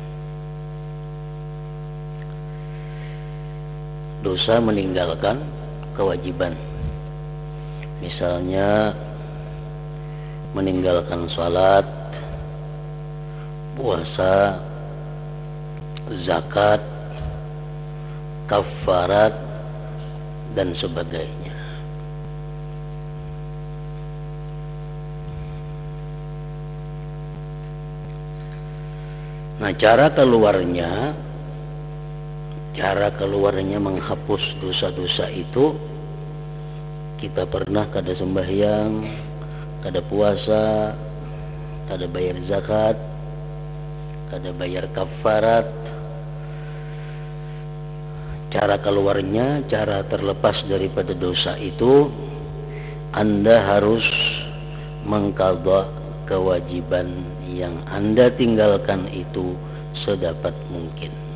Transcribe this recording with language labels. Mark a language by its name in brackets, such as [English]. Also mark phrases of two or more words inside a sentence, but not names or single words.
[Indonesian] Dosa meninggalkan kewajiban, misalnya meninggalkan salat, puasa, zakat, kafarat, dan sebagainya. Nah, cara keluarnya menghapus dosa-dosa itu, kita pernah kada sembahyang, kada puasa, kada bayar zakat, kada bayar kafarat. Cara keluarnya, cara terlepas daripada dosa itu, Anda harus mengqadha kewajiban yang Anda tinggalkan itu sedapat mungkin.